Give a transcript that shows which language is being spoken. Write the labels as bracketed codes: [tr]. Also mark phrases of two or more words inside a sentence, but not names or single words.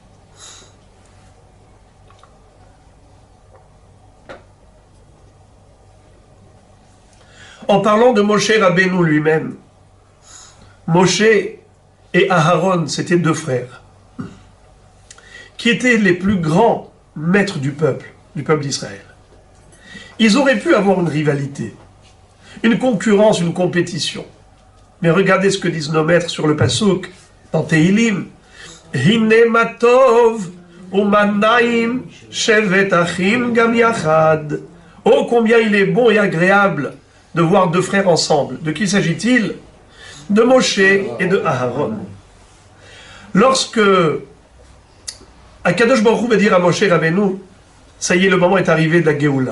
[fr] En parlant de Moshe Rabbeinu lui-même, Moshe et Aharon, c'étaient deux frères, qui étaient les plus grands maîtres du peuple d'Israël. Ils auraient pu avoir une rivalité, une concurrence, une compétition. Mais regardez ce que disent nos maîtres sur le Passouk, dans Tehilim. [he] הנה מה טוב ומה נעים שבת אחים גם יחד. [fr] Oh, combien il est bon et agréable de voir deux frères ensemble. De qui s'agit-il? De Moshe et de Aharon. Lorsque [he] הקדוש ברוך הוא [fr] va dire à Moshe Rabbeinu, ça y est, le moment est arrivé de la Géoula.